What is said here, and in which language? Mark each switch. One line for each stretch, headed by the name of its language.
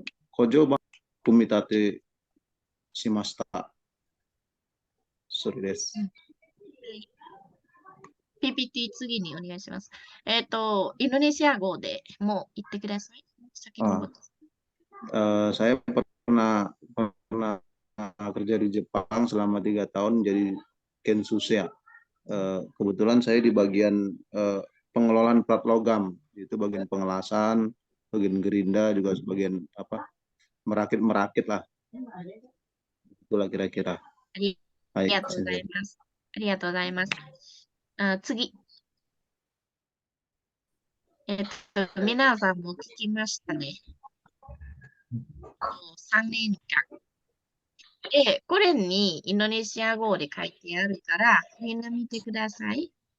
Japanese: 補助版組み立てしました。それです。 PPT 次にお願いします。インドネシア語でもう言ってください。先のこと。
Indonesian: Saya pernah kerja di Jepang selama 3 tahun jadi Kensusia. Kebetulan saya di bagian pengelolaan plat logam, itu bagian pengelasan, bagian gerinda juga sebagian apa merakit lah. Itulah kira-kira.
Japanese: ありはい、がとうございます。ありがとうございます。次。皆さんも聞きましたね。3年間。で、これにインドネシア語で書いてあるから、みんな見てください。